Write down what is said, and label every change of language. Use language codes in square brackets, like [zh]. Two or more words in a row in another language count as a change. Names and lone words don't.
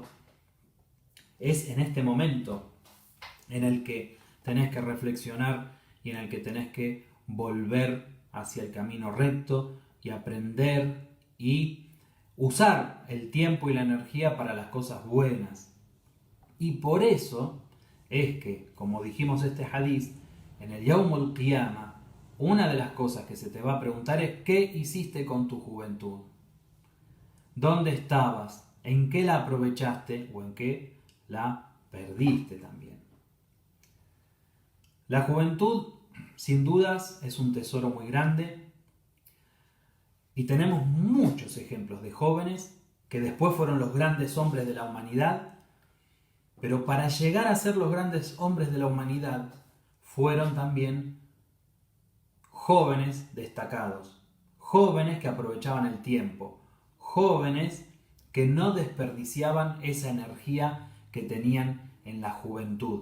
[es] Es en este momento en el que tenés que reflexionar y en el que tenés que volver hacia el camino recto y aprender y usar el tiempo y la energía para las cosas buenas. Y por eso es que, como dijimos este hadiz, en el [ar] يوم القيامة, [es] una de las cosas que se te va a preguntar es ¿qué hiciste con tu juventud? ¿Dónde estabas? ¿En qué la aprovechaste o en qué la perdiste también? La juventud, sin dudas, es un tesoro muy grande y tenemos muchos ejemplos de jóvenes que después fueron los grandes hombres de la humanidad, pero para llegar a ser los grandes hombres de la humanidad fueron también jóvenes destacados, jóvenes que aprovechaban el tiempo, jóvenes que no desperdiciaban esa energía que tenían en la juventud.